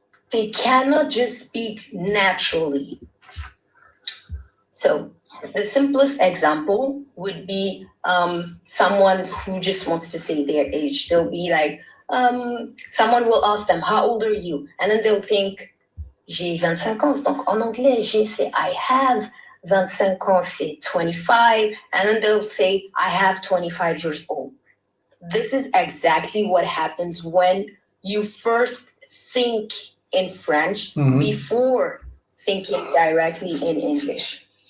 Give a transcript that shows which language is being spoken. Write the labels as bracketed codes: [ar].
[en] They cannot just speak naturally. So the simplest example would be someone who just wants to say their age. They'll be like, someone will ask them, how old are you? [fr] And then they'll think, j'ai 25 ans. Donc en anglais, j'ai, c'est [en] I have. [fr] 25 ans, c'est 25. [en] And then they'll say, I have 25 years old. This is exactly what happens when you first think in French before thinking directly in English.